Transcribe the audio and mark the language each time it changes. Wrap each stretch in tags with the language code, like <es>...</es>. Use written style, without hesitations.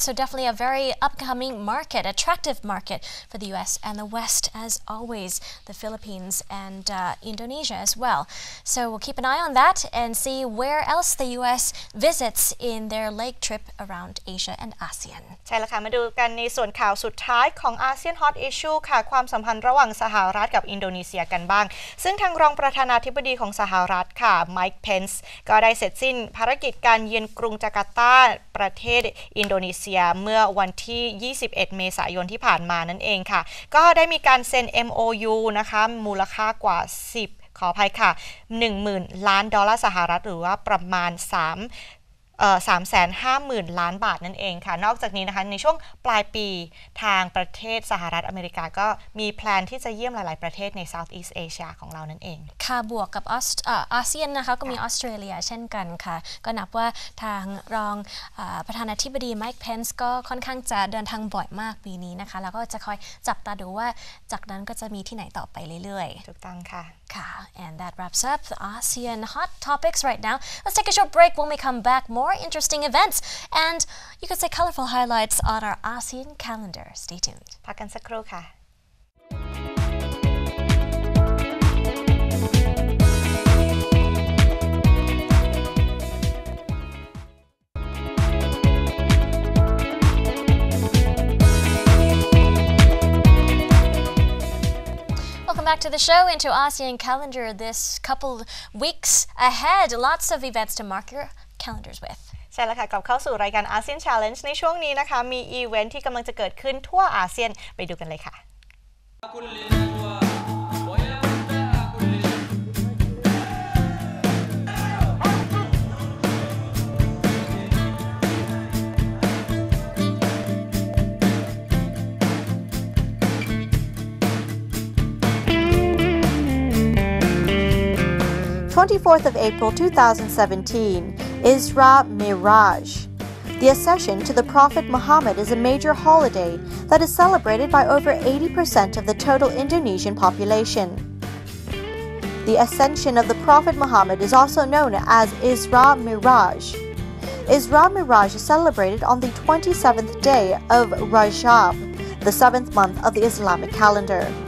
<en>So definitely a very upcoming market, attractive market for the U.S. and the West, as always, the Philippines and Indonesia as well. So we'll keep an eye on that and see where else the U.S. visits in their leg trip around Asia and ASEAN.</en> <th>ใช่แล้วค่ะ มาดูกันในส่วนข่าวสุดท้ายของ ASEAN Hot Issue ค่ะ ความสัมพันธ์ระหว่างสหรัฐกับอินโดนีเซียกันบ้าง ซึ่งทางรองประธานาธิบดีของสหรัฐค่ะ Mike Pence ก็ได้เสร็จสิ้นภารกิจการเยือนกรุงจาการ์ตาประเทศอินโดนีเซียเมื่อวันที่ 21 เมษายนที่ผ่านมานั่นเองค่ะก็ได้มีการเซ็น MOU นะคะมูลค่ากว่า ขออภัยค่ะ 10,000 ล้านดอลลาร์สหรัฐหรือว่าประมาณ350,000 ล้านบาทนั่นเองค่ะนอกจากนี้นะคะในช่วงปลายปีทางประเทศสหรัฐอเมริกาก็มีแพลนที่จะเยี่ยมหลายๆประเทศใน Southeast Asia ของเรานั่นเอง ค่ะบวกกับอาเซียนนะคะก็มีออสเตรเลียเช่นกันค่ะก็นับว่าทางรองประธานาธิบดีไมค์เพนส์ก็ค่อนข้างจะเดินทางบ่อยมากปีนี้นะคะแล้วก็จะคอยจับตาดูว่าจากนั้นก็จะมีที่ไหนต่อไปเรื่อยๆ ถูกต้องค่ะ</th> <en>And that wraps up the ASEAN hot topics right now. Let's take a short break. When we come back, more interesting events and you could say colorful highlights on our ASEAN calendar. Stay tuned.</en> <th>พักกันสักครู่ค่ะ</th> <en>Welcome back to the show, into ASEAN calendar this couple weeks ahead. Lots of events to mark your calendars with.</en> <th>ใช่แล้วค่ะกลับเข้าสู่รายการ ASEAN Challenge ในช่วงนี้นะคะมีอีเวนท์ที่กำลังจะเกิดขึ้นทั่ว อาเซียนไปดูกันเลยค่ะ</th> <en>24th of April 2017, Isra Mi'raj. The accession to the Prophet Muhammad is a major holiday that is celebrated by over 80% of the total Indonesian population. The ascension of the Prophet Muhammad is also known as Isra Mi'raj. Isra Mi'raj is celebrated on the 27th day of Rajab, the 7th month of the Islamic calendar.</en>